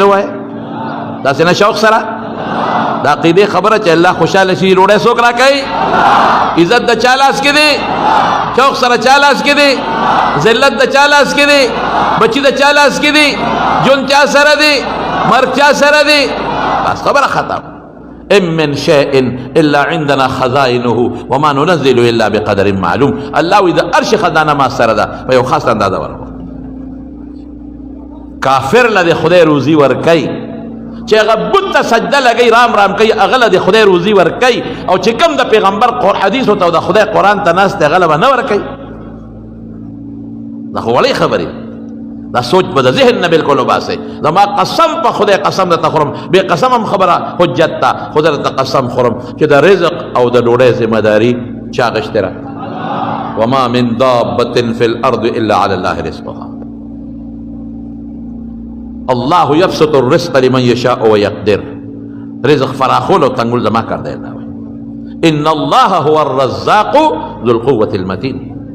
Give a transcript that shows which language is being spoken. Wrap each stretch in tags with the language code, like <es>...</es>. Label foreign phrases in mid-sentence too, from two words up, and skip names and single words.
<ps>ووایه داسې نه شوق سره د عقیدې خبره چې الله خوشحاله شي ډوډۍ څوک راکوي عزت د چا لاس کې دی شوق سره چا لاس کې دی ذلت د چا لاس کې دی بچي د چا لاس کې دی جون چا سره دی مرګ چا سره دی بس خبره ختم</ps> <ar>ام من شيء الا عندنا خزائنه وما ننزل الا بقدر معلوم</ar> <ps>الله اذا ارش خزانه ما سره ده په یو خاص اندازه ورکو کافر له خدای روزي ورکي چې هغه بت ته سجده لګي رام کوي هغه له خدای روزي ورکي او چې کوم د پیغمبر حدیث او د خدای قرآن ته ناست هغه له نه ورکي دا خو وړې خبرې دا سوچ به د ذهن نه بالکل وباسئ زما قسم په خدای قسم درته خورم بې قسم هم خبره حجت ته خو زه درته قسم خورم چې د رزق او د ډوډۍ ذمهداري چا اخیستې ده</ps> <ar>وما من دابة في الارض الا على الله رزقها الله يبسط الرزق لمن يشاء ويقدر</ar> <ps>رزق فراخول و تنگل زما کر دینا</ps> <ar>ان الله هو الرزاق ذو القوة المتين</ar>